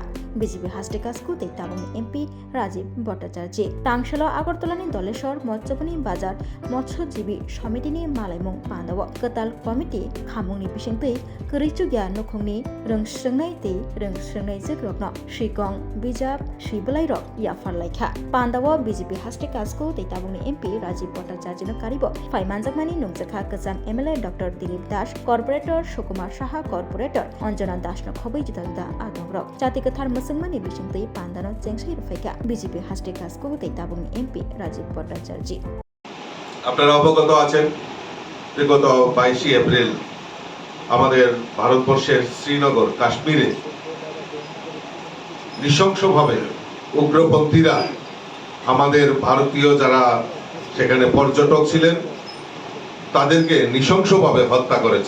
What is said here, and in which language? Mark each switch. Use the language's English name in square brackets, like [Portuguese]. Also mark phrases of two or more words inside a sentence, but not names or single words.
[Kok Borok] BJP Hastikasku Tei Tabungni MP Rajiv Bhattacharya Tamshalo Agartalani Doleshor Motsomani Bazar Motsojjibi Somitini Malaimung Pandawo Katal Committee Khamungni Bisingtei Kerichugya Nukhungni Rungshngnai Tei Rungshngnai Jikrokno Shikong Bijab Shibalairok Yafarlaikha Pandawo BJP Hastikasku Tei Tabungni MP Rajiv Bhattacharya Karibo Faimanjakmani Nungjakha Kajang MLA Dr. Dilip Das Corporator Sukumar Saha Corporator Anjana Das no Khobai Judalda Adongrok Jati Kathar Musungmani Bisingtei Pandano Jengsai Rufaika BJP Hastikasku Tei Tabungni MP Rajiv Bhattacharya [Bangla] আপনারা অবগত আছেন যে গত 22 এপ্রিল আমাদের ভারতবর্ষের শ্রীনগর কাশ্মীরে নৃশংসভাবে উগ্রপন্থীরা আমাদের ভারতীয় যারা সেখানে পর্যটক ছিলেন তাদেরকে নৃশংসভাবে হত্যা করেছে।